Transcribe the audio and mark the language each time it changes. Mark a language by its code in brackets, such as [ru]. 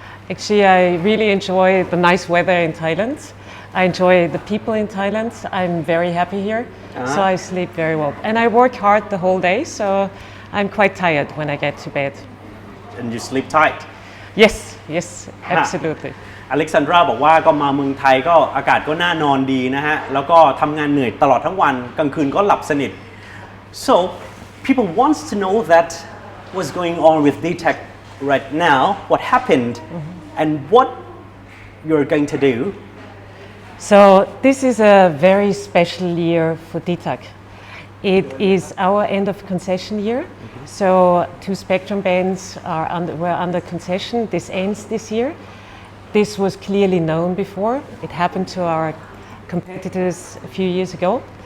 [en] Actually, I really enjoy the nice weather in Thailand. I enjoy the people in Thailand. I'm very happy here, so I sleep very well. And I work hard the whole day, so I'm quite tired when I get to bed. And you sleep tight? Yes, absolutely. [th] อเล็กซานดราบอกว่าก็มาเมืองไทยก็อากาศก็น่านอนดีนะฮะแล้วก็ทำงานเหนื่อยตลอดทั้งวันกลางคืนก็หลับสนิท [en] So people wants to know that what's going on with Dtac right now, what happened, and what you're going to do. So this is a very special year for Dtac. It is our end of concession year. So 2 spectrum bands were under concession. This ends this year. This was clearly known before. It happened to our competitors a few years ago.